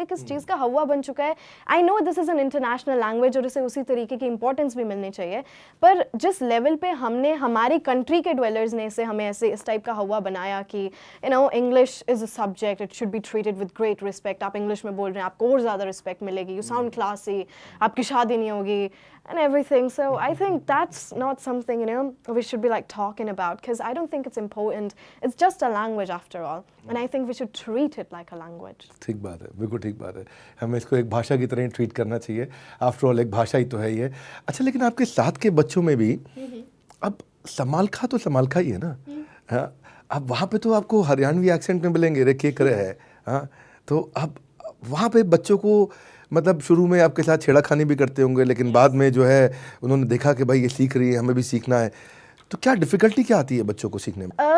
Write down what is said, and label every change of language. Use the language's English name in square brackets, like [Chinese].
[Hindi] तो एक इस चीज़ का हवा बन चुका है। I know this is an international language और इसे उसी तरीके की इंपॉर्टेंस भी मिलनी चाहिए, पर जिस लेवल पे हमने, हमारी कंट्री के ड्वेलर्स ने इसे हमें ऐसे इस टाइप का हवा बनाया कि you know English is a subject, it should be treated with great respect. आप इंग्लिश में बोल रहे हैं, आपको और ज़्यादा रिस्पेक्ट मिलेगी, यू साउंड क्लासी, आपकी शादी नहीं होगी and everything. [English] So I think that's not something, you know, we should be like talking about, because I don't think it's important. It's just a language after all, and I think we should treat it like a language. [Hindi] ठीक बात है, बिल्कुल ठीक बात है। हमें इसको एक भाषा की तरह ही ट्रीट करना चाहिए। आफ्टर ऑल एक भाषा ही तो है ये। अच्छा, लेकिन आपके साथ के बच्चों में भी अब समालखा तो समालखा ही है ना। हाँ, अब वहाँ पे तो आपको हरियाणवी एक्सेंट में मिलेंगे, रे के करे है। हाँ, तो अब वहाँ पे बच्चों को, मतलब शुरू में आपके साथ छेड़ाखानी भी करते होंगे, लेकिन बाद में जो है उन्होंने देखा कि भाई ये सीख रही है, हमें भी सीखना है, तो क्या डिफिकल्टी क्या आती है बच्चों को सीखने में?